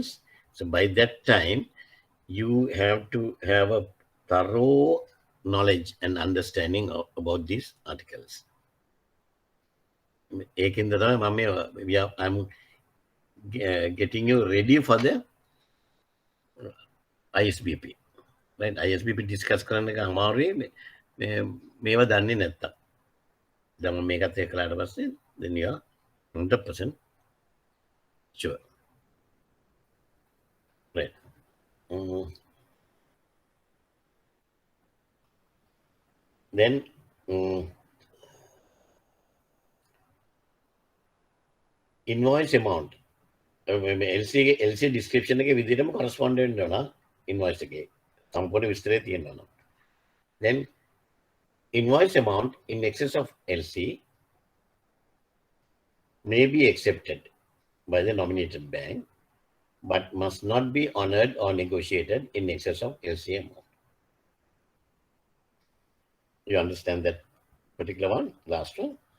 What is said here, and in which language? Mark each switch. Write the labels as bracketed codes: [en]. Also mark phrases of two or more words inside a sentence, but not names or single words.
[en] So by that time, you have to have a thorough knowledge and understanding about these articles. I'm getting you ready for the ISBP. [si] right? ISBP discuss කරන්න එක අමාරුයි මේවා දන්නේ නැත්තම්. දැන් මම මේකත් එක්ක කළාට පස්සේ [en] then you are 100% sure. Right. Then invoice amount. LC description [si] එකේ විදිහටම correspond වෙන්න ඕන invoice එකේ. සම්පූර්ණ විස්තරය තියෙන්න ඕන. [en] Then invoice amount in excess of LC may be accepted by the nominated bank, but must not be honored or negotiated in excess of LC amount. You understand that particular one, last one?